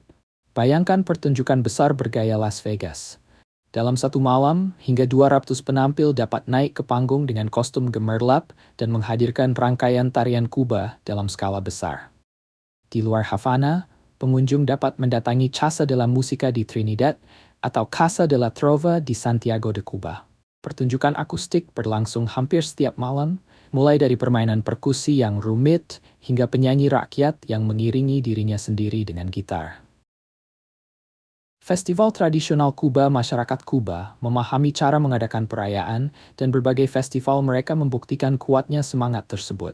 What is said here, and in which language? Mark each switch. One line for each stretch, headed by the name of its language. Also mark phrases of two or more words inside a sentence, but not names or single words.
Indonesian: Bayangkan pertunjukan besar bergaya Las Vegas. Dalam satu malam, hingga 200 penampil dapat naik ke panggung dengan kostum gemerlap dan menghadirkan rangkaian tarian Kuba dalam skala besar. Di luar Havana, pengunjung dapat mendatangi Casa de la Música di Trinidad atau Casa de la Trova di Santiago de Cuba. Pertunjukan akustik berlangsung hampir setiap malam, mulai dari permainan perkusi yang rumit hingga penyanyi rakyat yang mengiringi dirinya sendiri dengan gitar. Festival tradisional Kuba. Masyarakat Kuba memahami cara mengadakan perayaan, dan berbagai festival mereka membuktikan kuatnya semangat tersebut.